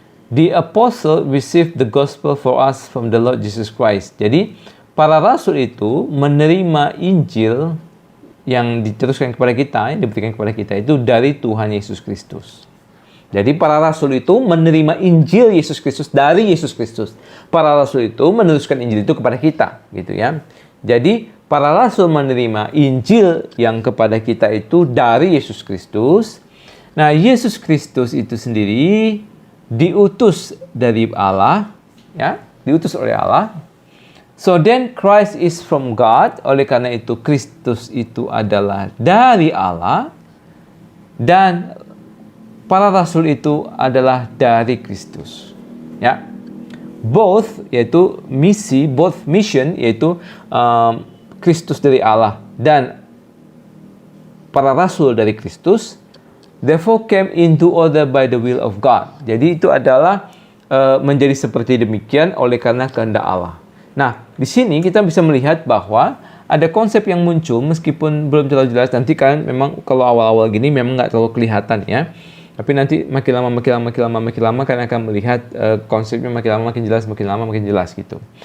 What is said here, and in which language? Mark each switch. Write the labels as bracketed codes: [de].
[en] The apostle received the gospel for us from the Lord Jesus Christ. [id] Jadi para rasul itu menerima Injil yang diteruskan kepada kita, yang diberikan kepada kita itu dari Tuhan Yesus Kristus. Jadi para rasul itu menerima Injil Yesus Kristus dari Yesus Kristus. Para rasul itu meneruskan Injil itu kepada kita, gitu ya. Jadi para rasul menerima Injil yang kepada kita itu dari Yesus Kristus. Nah, Yesus Kristus itu sendiri diutus dari Allah, ya, diutus oleh Allah. [en] So then Christ is from God. [id] Oleh karena itu Kristus itu adalah dari Allah, dan para rasul itu adalah dari Kristus. Ya, both yaitu misi, [en] both mission [id] yaitu Kristus dari Allah dan para rasul dari Kristus. [en] Therefore came into order by the will of God. [id] Jadi itu adalah menjadi seperti demikian oleh karena kehendak Allah. Nah, di sini kita bisa melihat bahwa ada konsep yang muncul meskipun belum terlalu jelas. Nanti kan memang kalau awal-awal gini memang nggak terlalu kelihatan ya. Tapi nanti makin lama kan akan melihat konsepnya makin lama makin jelas gitu.